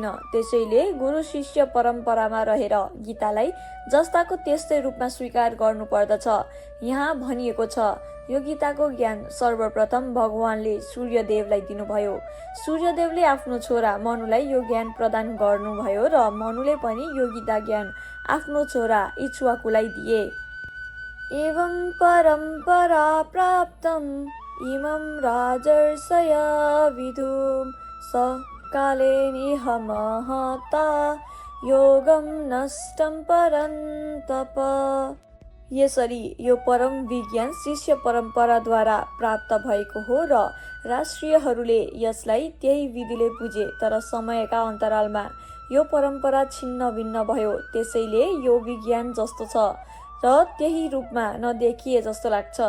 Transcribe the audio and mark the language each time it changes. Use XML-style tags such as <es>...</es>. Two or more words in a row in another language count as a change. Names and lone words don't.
<ne>त्यसैले गुरु शिष्य परम्परामा रहेर गीतालाई जस्ताको त्यस्तै रूपमा स्वीकार गर्नुपर्दछ। यहाँ भनिएको छ, यो गीताको ज्ञान सर्वप्रथम भगवानले सूर्यदेवलाई दिनुभयो। सूर्यदेवले आफ्नो छोरा मनुलाई यो ज्ञान प्रदान गर्नुभयो र मनुले पनि यो गीता ज्ञान आफ्नो छोरा इक्ष्वाकुलाई दिए।</ne> <sa>एवं परम्परा प्राप्तम् इमं राजर्षय विदुं स काले निह महता योगम नष्टम परन्तप।</sa> <ne>यसरी यो परम विज्ञान शिष्य परम्पराद्वारा प्राप्त भएको हो र राष्ट्रियहरूले यसलाई त्यही विधिले बुझे, तर समयका अन्तरालमा यो परम्परा छिन्न भिन्न भयो। त्यसैले यो विज्ञान जस्तो छ र त्यही रूपमा नदेखिए जस्तो लाग्छ।</ne>